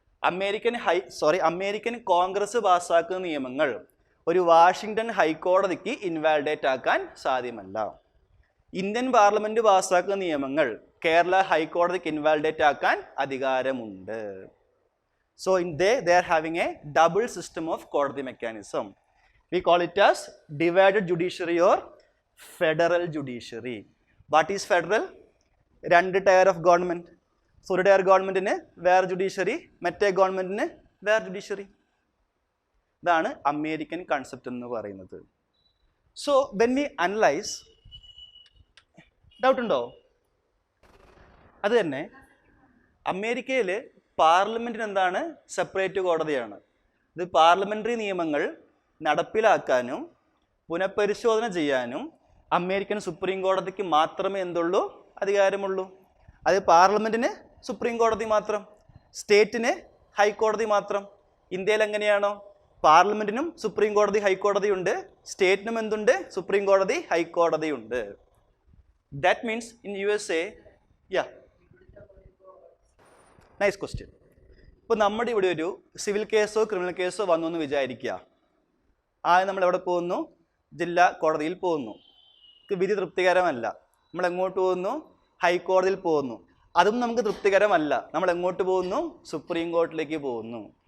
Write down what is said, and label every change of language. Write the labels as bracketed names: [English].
[Malayalam] American Congress പാസ്സാക്കുന്ന നിയമങ്ങൾ ഒരു Washington ഹൈക്കോടതിക്ക് invalidate ആക്കാൻ സാധ്യമല്ല. ഇന്ത്യൻ പാർലമെന്റ് പാസ്സാക്കുന്ന നിയമങ്ങൾ കേരള ഹൈക്കോടതിക്ക് ഇൻവാലിഡേറ്റ് ആക്കാൻ അധികാരമുണ്ട്. [English] So they are having a double system of കോടതി mechanism. We call it as divided judiciary or federal judiciary. What is federal? രണ്ട് tier of government. [Malayalam] സോ ഒരു ടയർ ഗവൺമെന്റിന് വേറെ ജുഡീഷ്യറി, മറ്റേ ഗവൺമെന്റിന് വേറെ ജുഡീഷ്യറി. ഇതാണ് അമേരിക്കൻ കൺസെപ്റ്റ് എന്ന് പറയുന്നത്. So [English] when we analyze, [Malayalam] doubt ഉണ്ടോ? അത് തന്നെ അമേരിക്കയിൽ പാർലമെന്റിന് എന്താണ്? സെപ്പറേറ്റ് കോടതിയാണ്. ഇത് പാർലമെന്ററി നിയമങ്ങൾ നടപ്പിലാക്കാനും പുനഃപരിശോധന ചെയ്യാനും അമേരിക്കൻ സുപ്രീം കോടതിക്ക് മാത്രമേ എന്തുള്ളൂ? അധികാരമുള്ളൂ. അത് പാർലമെന്റിന് സുപ്രീം കോടതി മാത്രം, സ്റ്റേറ്റിന് ഹൈക്കോടതി മാത്രം. ഇന്ത്യയിൽ എങ്ങനെയാണോ? പാർലമെന്റിനും സുപ്രീം കോടതി ഹൈക്കോടതി ഉണ്ട്, സ്റ്റേറ്റിനും എന്തുണ്ട്? സുപ്രീം കോടതി ഹൈക്കോടതി ഉണ്ട്. [English] That means in USA, yeah, nice question. [Malayalam] ഇപ്പോൾ നമ്മുടെ ഇവിടെ ഒരു സിവിൽ കേസോ ക്രിമിനൽ കേസോ വന്നു എന്ന് വിചാരിക്കുക. നമ്മൾ എവിടെ പോകുന്നു? ജില്ലാ കോടതിയിൽ പോകുന്നു. വിധി തൃപ്തികരമല്ല, നമ്മൾ എങ്ങോട്ട് പോകുന്നു? ഹൈക്കോടതിയിൽ പോകുന്നു. അതും നമുക്ക് തൃപ്തികരമല്ല, നമ്മൾ എങ്ങോട്ട് പോകുന്നു? സുപ്രീം കോർട്ടിലേക്ക് പോകുന്നു.